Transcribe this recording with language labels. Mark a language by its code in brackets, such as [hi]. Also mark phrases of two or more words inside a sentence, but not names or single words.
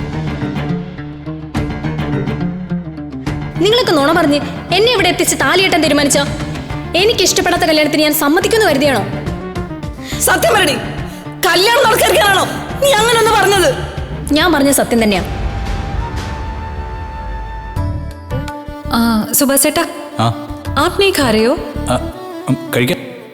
[ml] നിങ്ങളൊക്കെ നുണ പറഞ്ഞ് എന്നെ ഇവിടെ എത്തിച്ച് താലിയെട്ടാൻ തീരുമാനിച്ചോ? എനിക്ക് ഇഷ്ടപ്പെടാത്ത കല്യാണത്തിന് ഞാൻ സമ്മതിക്കുന്നു കരുതിയാണോ? സത്യം പറയണേ, കല്യാണം നടക്കാനാണോ നീ അങ്ങനെ ഒന്ന് പറഞ്ഞത്? ഞാൻ പറഞ്ഞ സത്യം തന്നെയാ. [hi] सुभाष सेटा हाँ आप नहीं खा रहे हो? [ml] കഴിക്കാം.